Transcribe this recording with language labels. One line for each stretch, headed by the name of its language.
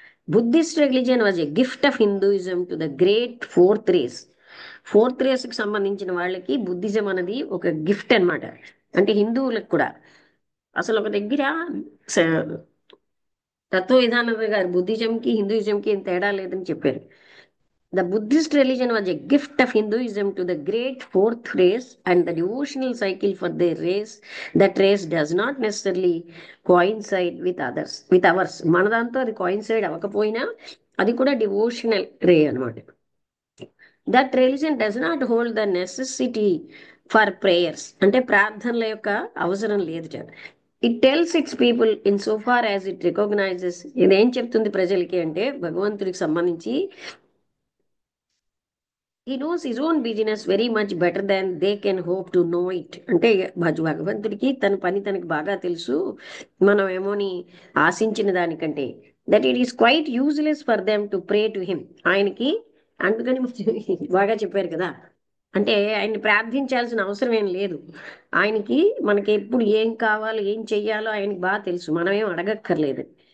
English: Buddhist religion was a gift of Hinduism to the great fourth race.
Telugu: Fourth race కి సంబంధించిన వాళ్ళకి Buddhism అనేది ఒక గిఫ్ట్ అన్నమాట. అంటే హిందువులకు కూడా. అసలు ఒక దగ్గర స- తత్వ విధానంగా గారు బుద్ధిజంకి హిందూయిజంకి ఏం తేడా లేదని చెప్పారు.
English: The Buddhist religion was a gift of Hinduism to the great fourth race, and the devotional cycle for their race, that race does not necessarily coincide with others, with ours.
Telugu: మనదాంతో అది coincide అవ్వకపోయినా అది కూడా devotional రే అనమాట.
English: That religion does not hold the necessity for prayers.
Telugu: అంటే ప్రార్థనల యొక్క అవసరం లేదు.
English: It tells its people in so far as it recognizes.
Telugu: ఇదేం చెప్తుంది ప్రజలకి అంటే భగవంతుడికి సంబంధించి
English: he knows his own business very much better than they can hope to know it.
Telugu: అంటే భగవంతుడికి తన పని తనకి బాగా తెలుసు, మనం ఏమోని ఆశించిన దానికంటే.
English: That it is quite useless for them to pray to him.
Telugu: ఆయనకి అందుకని బాగా చెప్పారు కదా, అంటే ఆయన్ని ప్రార్థించాల్సిన అవసరం ఏం లేదు. ఆయనకి మనకి ఎప్పుడు ఏం కావాలో ఏం చెయ్యాలో ఆయనకి బాగా తెలుసు, మనం ఏం అడగక్కర్లేదు.